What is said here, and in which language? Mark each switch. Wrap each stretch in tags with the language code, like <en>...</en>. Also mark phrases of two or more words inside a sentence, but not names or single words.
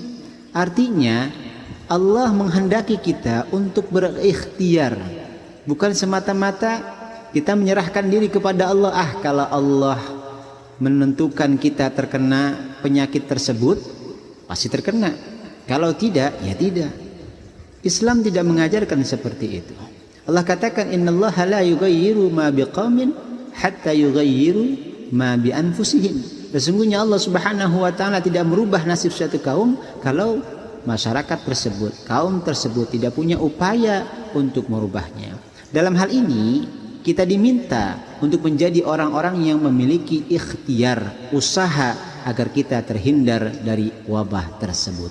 <id>Artinya Allah menghendaki kita untuk berikhtiar, bukan semata-mata kita menyerahkan diri kepada Allah. Kalau Allah menentukan kita terkena penyakit tersebut, pasti terkena. Kalau tidak, ya tidak. Islam tidak mengajarkan seperti itu. Allah katakan,</id> <ar>إن الله لا يغير ما بقوم حتى يغير ما بأنفسهم.</ar> <id>Sesungguhnya Allah</id> <ar>سبحانه وتعالى</ar> <id>tidak merubah nasib suatu kaum kalau masyarakat tersebut, kaum tersebut tidak punya upaya untuk merubahnya. Dalam hal ini kita diminta untuk menjadi orang-orang yang memiliki ikhtiar, usaha agar kita terhindar dari wabah tersebut.</id>